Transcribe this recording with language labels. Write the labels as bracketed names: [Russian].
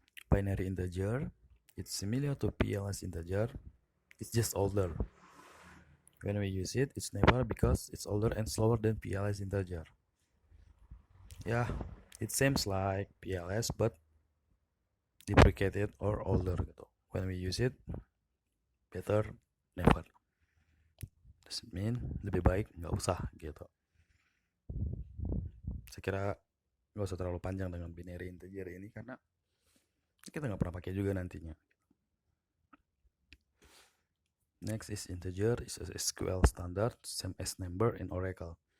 [English] Binary integer, it's similar to PLS integer, it's just older. When we use it, it's never, because it's older and slower than PLS integer. Yeah, it seems like PLS but deprecated or older gitu. When we use it, better never. Does it mean [Indonesian] lebih baik nggak usah gitu. Saya kira nggak usah terlalu panjang dengan binary integer ini karena kita nggak pernah pakai juga nantinya. [English] Next is integer, is a SQL standard, same as number in Oracle.